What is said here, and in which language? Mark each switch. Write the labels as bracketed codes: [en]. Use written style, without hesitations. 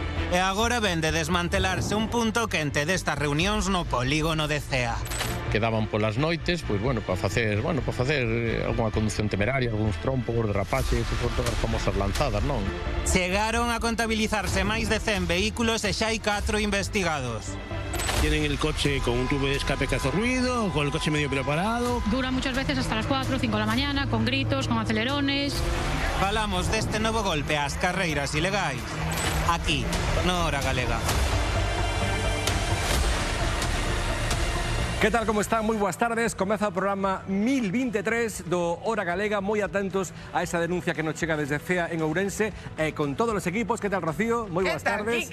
[gl] E agora ven de desmantelarse un punto quente destas reunións no polígono de Cea. Quedaban polas noites, pois bueno, para facer algunha conducción temeraria, algúns trompos, derrapaches, por todas as famosas lanzadas, non? Chegaron a contabilizarse máis de 100 vehículos e xa hai 4 investigados. [es] Tienen el coche con un tubo de escape que hace ruido, con el coche medio preparado. Dura muchas veces hasta las 4 o 5 de la mañana, con gritos, con acelerones. [gl] Falamos deste novo golpe ás carreiras ilegais, aquí, no Hora Galega. Que tal, como están? Moi boas tardes. Comeza o programa 1023 do Hora Galega. Moi atentos a esa denuncia que nos chega desde Cea en Ourense, con todos os equipos. Que tal, Rocío? Moi boas tardes.